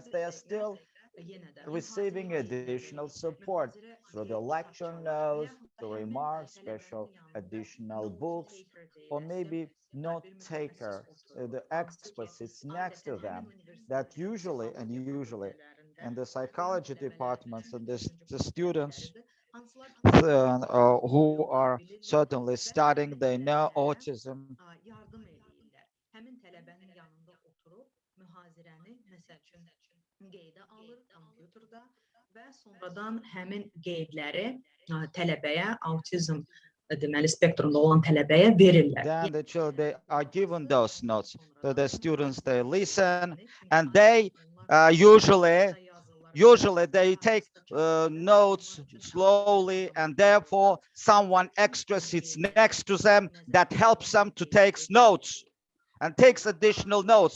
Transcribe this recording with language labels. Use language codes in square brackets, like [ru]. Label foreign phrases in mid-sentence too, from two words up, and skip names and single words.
[en] they are still receiving additional support through the lecture notes, the remarks, special additional books, or maybe note taker, the expert sits next to them, that usually in the psychology departments and the students who are certainly studying, they know autism. [az] Yardım eləyirlər. Həmin tələbənin yanında oturub mühazirəni məsəl üçün qeydə alır kompüterdə və sonradan həmin qeydləri tələbəyə autizm deməli spektrumda olan tələbəyə verirlər. [en] Then the children, they are given those notes. So the students, they listen, and they usually they take notes slowly, and therefore someone extra sits next to them that helps them to take notes and takes additional notes.